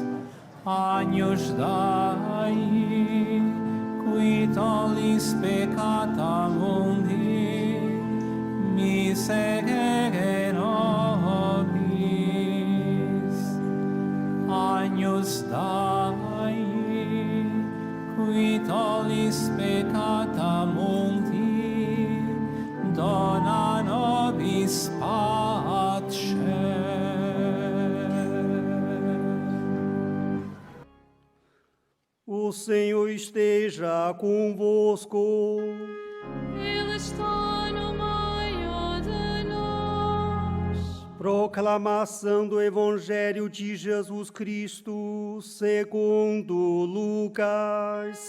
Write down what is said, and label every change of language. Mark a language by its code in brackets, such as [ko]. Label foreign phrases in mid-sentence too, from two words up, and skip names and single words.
[la] Agnus Dei, qui tollis peccata mundi, miserere nobis. Agnus Dei, qui tollis peccata mundi, dona nobis pace. [pt] O Senhor esteja convosco. Ele está no meio de nós. Proclamação do Evangelho de Jesus Cristo, segundo Lucas.